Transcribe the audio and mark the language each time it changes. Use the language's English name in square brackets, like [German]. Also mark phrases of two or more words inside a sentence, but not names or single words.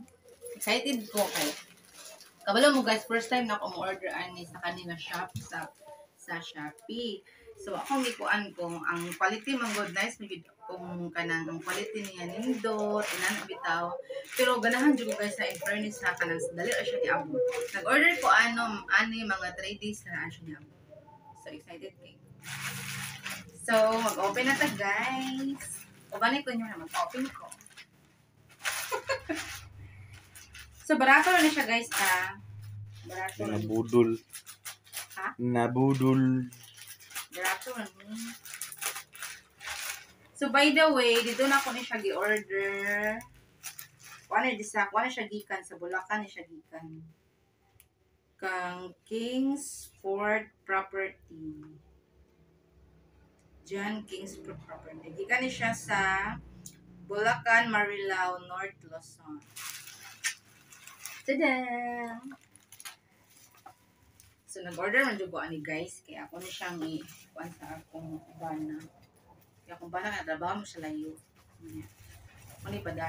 [Cebuano] Excited ko kay kabalo mo guys, [English] first time [Cebuano] na ako mo-order ani sa kanila shop sa Shopee. So akong gikuan kung ang quality man good, nice magid kung kanang ang quality niya nindot inana bitaw. Pero ganahan jud ko guys sa fairness sa kanang dali ra siya niabot. Nag-order ko ani mga 3 days na siya niabot. So excited kay. So mag-open na ta guys. O ganito ko niyo na mag-open ko. So, barato na siya, guys, Barato na. Nabudol. Ha? Nabudol. Barato na. [English] So, by the way, [Cebuano] dito na ako na siya gi-order. Kuha na siya gikan. Sa Bulacan na siya gikan. Kang Kingsford Property. John Kingsford Property. Gikan na siya sa Bulacan, Marilao, North Luzon. Tada! So, nag-order man dyan ko ani guys. Kaya ako na siyang i-kuan sa akong bana. Kaya akong bana nga, trabaho mo sa layo. Ako na ipadasa.